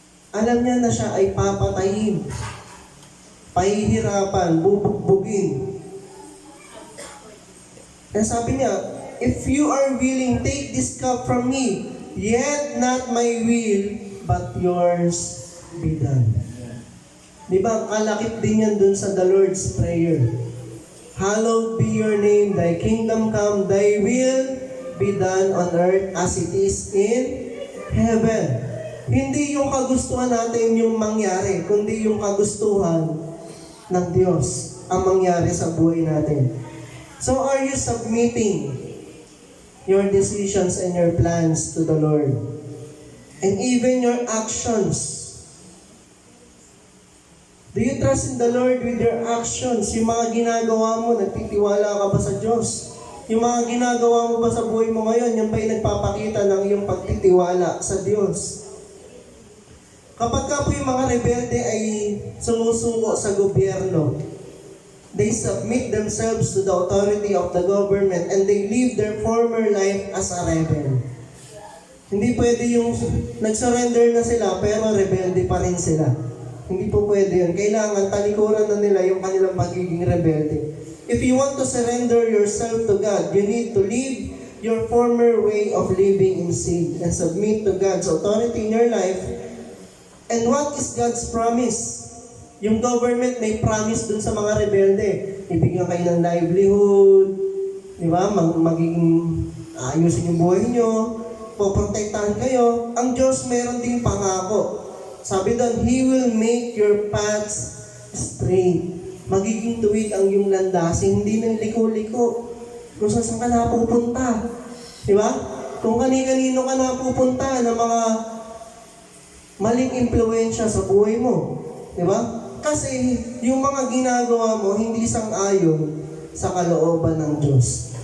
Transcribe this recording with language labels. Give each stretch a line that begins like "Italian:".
Filipino: Alam niya na siya ay papatayin, pahihirapan, bubugbugin. Kaya sabi niya,
English: if you are willing, take this cup from me, yet not my will, but yours be done.
Filipino: Diba, kalakip din yan dun sa
English: the Lord's Prayer. Hallowed be your name, thy kingdom come, thy will be done on earth as it is in heaven.
Filipino: Hindi yung kagustuhan natin yung mangyari, kundi yung kagustuhan ng Diyos ang mangyari sa buhay natin.
English: So are you submitting your decisions and your plans to the Lord? And even your actions. Do you trust in the Lord with your actions?
Filipino: Yung mga ginagawa mo, nagtitiwala ka ba sa Diyos? Yung mga ginagawa mo ba sa buhay mo ngayon, yung ba'y nagpapakita ng iyong pagtitiwala sa Diyos? Kapag ka po yung mga rebelde ay sumusuko sa gobyerno,
English: they submit themselves to the authority of the government and they live their former life as a rebel.
Filipino: Hindi pwede yung nag-surrender na sila pero rebelde pa rin sila. Hindi po pwede yun. Kailangan talikuran na nila yung kanilang pagiging rebelde.
English: If you want to surrender yourself to God, you need to leave your former way of living in sin and submit to God's authority in your life. And what is God's promise?
Filipino: Yung government may promise dun sa mga rebelde. Ibigyan kayo ng livelihood, di ba? Magiging ayusin yung buhay nyo, poprotektahan kayo. Ang Diyos meron ding pangako. Sabi doon,
English: He will make your paths straight.
Filipino: Magiging tuwid ang iyong landasin, hindi nang liko-liko. Kung saan ka napupunta. Di ba? Kung kani-kanino ka napupunta ng mga maling impluensya sa buhay mo. Di ba? Kasi yung mga ginagawa mo, hindi sang-ayon sa kalooban ng Diyos.